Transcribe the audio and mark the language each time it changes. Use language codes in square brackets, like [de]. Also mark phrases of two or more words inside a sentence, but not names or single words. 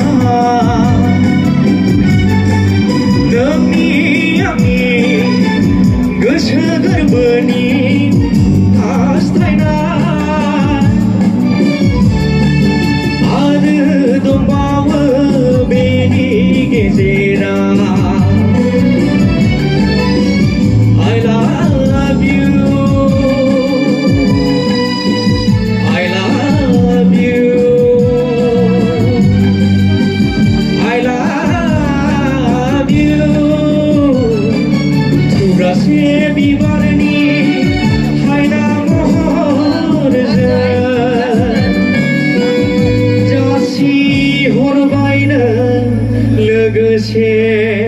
[brx] नोंनि आंनि गोसो गोरबोनि हास्थायनाय दंबावो बेनि गेजेराव [en] I love you I love you I love you [brx] थुब्रासे बिबारनि हायना महरजों हरबायनो लोगोसे